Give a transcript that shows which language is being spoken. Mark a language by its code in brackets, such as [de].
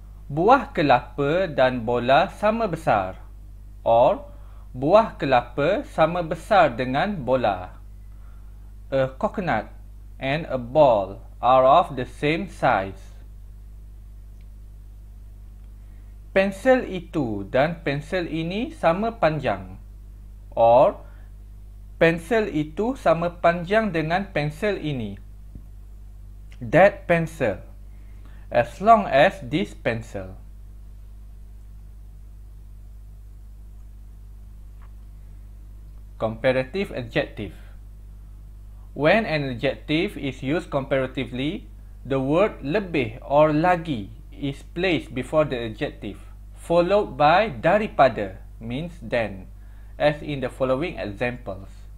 [ms] Buah kelapa dan bola sama besar, or buah kelapa sama besar dengan bola. [en] A coconut and a ball are of the same size. [ms] Pensel itu dan pensel ini sama panjang, or pensel itu sama panjang dengan pensel ini. [en] That pencil, as long as this pencil. Comparative adjective. When an adjective is used comparatively, the word lebih or lagi is placed before the adjective, followed by daripada means than, as in the following examples.